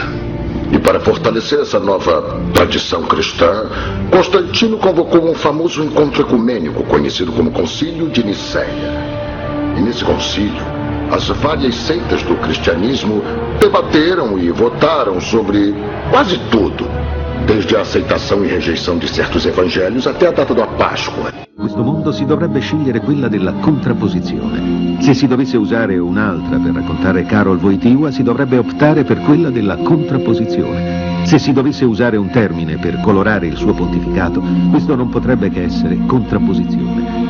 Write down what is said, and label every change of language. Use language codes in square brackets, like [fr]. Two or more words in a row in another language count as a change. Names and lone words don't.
[pt] E para fortalecer essa nova tradição cristã, Constantino convocou um famoso encontro ecumênico conhecido como Concílio de Nicéia. E nesse concílio, as várias seitas do cristianismo debateram e votaram sobre quase tudo, desde a aceitação e rejeição de certos evangelhos até a data da Páscoa. [it] Questo mondo si dovrebbe scegliere quella della contrapposizione. Se si dovesse usare un'altra per raccontare Karol Wojtyła, si dovrebbe optare per quella della contrapposizione. Se si dovesse usare un termine per colorare il suo pontificato, questo non potrebbe che essere contrapposizione.